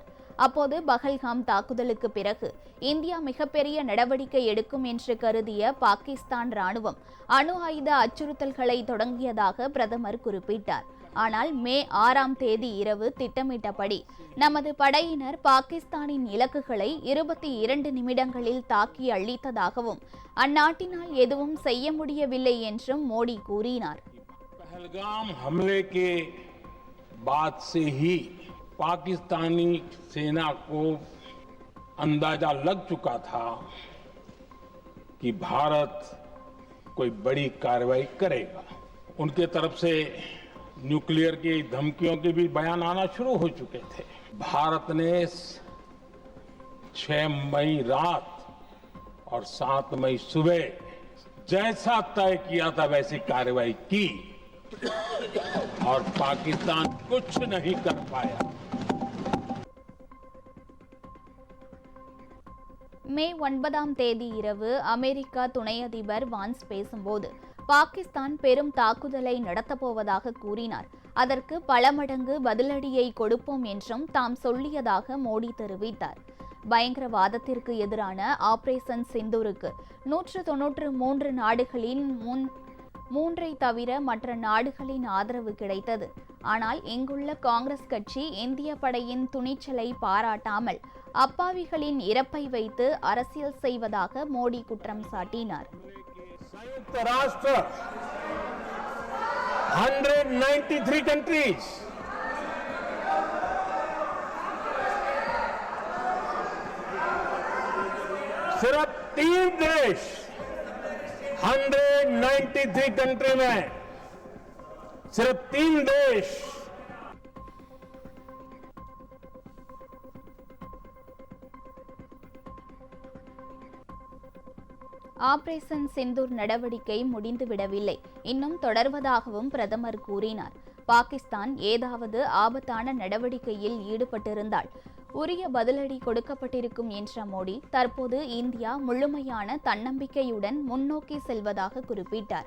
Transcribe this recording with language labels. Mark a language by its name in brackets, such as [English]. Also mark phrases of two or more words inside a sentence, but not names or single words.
[Tamil] அப்போது பகல்காம் தாக்குதலுக்கு பிறகு இந்தியா மிகப்பெரிய நடவடிக்கை எடுக்கும் என்று கருதிய பாகிஸ்தான் ராணுவம் அணு ஆயுத அச்சுறுத்தல்களை தொடங்கியதாக பிரதமர் குறிப்பிட்டார். ஆனால் மே 6ஆம் தேதி இரவு திட்டமிட்டபடி நமது படையினர் பாகிஸ்தானின் இலக்குகளை 22 நிமிடங்களில் தாக்கி அழித்ததாகவும் அந்நாட்டினால் எதுவும் செய்ய முடியவில்லை என்றும் மோடி கூறினார். [Hindi] पहलगाम हमले के बाद से ही पाकिस्तानी सेना को अंदाजा लग चुका था कि भारत कोई बड़ी कार्रवाई करेगा। उनके तरफ से न्यूक्लियर की धमकियों के भी बयान आना शुरू हो चुके थे। भारत ने 6 मई रात और 7 मई सुबह जैसा तय किया था वैसी कार्रवाई की और पाकिस्तान कुछ नहीं कर पाया। [Tamil] மே 9ஆம் தேதி இரவு அமெரிக்கா துணை அதிபர் வான்ஸ் பேசும்போது பாகிஸ்தான் பெரும் தாக்குதலை நடத்தப்போவதாக கூறினார். அதற்கு பல மடங்கு பதிலடியை கொடுப்போம் என்றும் தாம் சொல்லியதாக மோடி தெரிவித்தார். பயங்கரவாதத்திற்கு எதிரான ஆபரேஷன் சிந்தூருக்கு 193 நாடுகளின் 3ஐ தவிர மற்ற நாடுகளின் ஆதரவு கிடைத்தது. ஆனால் இங்குள்ள காங்கிரஸ் கட்சி இந்திய படையின் துணிச்சலை பாராட்டாமல் அப்பாவிகளின் இறப்பை வைத்து அரசியல் செய்வதாக மோடி குற்றம் சாட்டினார். [Hindi] संयुक्त राष्ट्र 193 कंट्रीज सिर्फ 3 देश 193 कंट्री में सिर्फ 3 देश [Tamil] ஆபரேஷன் சிந்தூர் நடவடிக்கை முடிந்துவிடவில்லை, இன்னும் தொடர்வதாகவும் பிரதமர் கூறினார். பாகிஸ்தான் ஏதாவது ஆபத்தான நடவடிக்கையில் ஈடுபட்டிருந்தால் உரிய பதிலடி கொடுக்கப்பட்டிருக்கும் என்ற மோடி தற்போது இந்தியா முழுமையான தன்னம்பிக்கையுடன் முன்னோக்கி செல்வதாக குறிப்பிட்டார்.